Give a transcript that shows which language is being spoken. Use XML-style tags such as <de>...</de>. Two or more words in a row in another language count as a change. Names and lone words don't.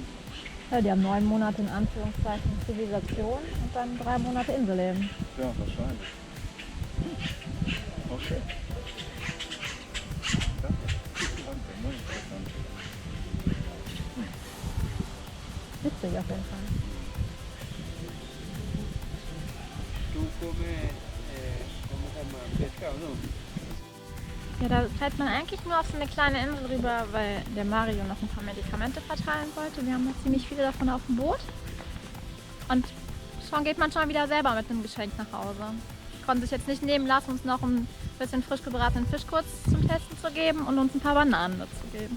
<de>Ja, die haben 9 Monate in Anführungszeichen Zivilisation und dann 3 Monate Inselleben. Ja, wahrscheinlich. Okay. Witzig auf jeden Fall.</de> <es>Tú comes, ¿cómo se llama? Pescado, ¿no?</es> <de>Ja, da fährt man eigentlich nur auf so eine kleine Insel rüber, weil der Mario noch ein paar Medikamente verteilen wollte. Wir haben noch ziemlich viele davon auf dem Boot. Und schon geht man schon wieder selber mit einem Geschenk nach Hause. Konnten sich jetzt nicht nehmen lassen, uns noch ein bisschen frisch gebratenen Fisch kurz zum Testen zu geben und uns ein paar Bananen dazu geben.</de>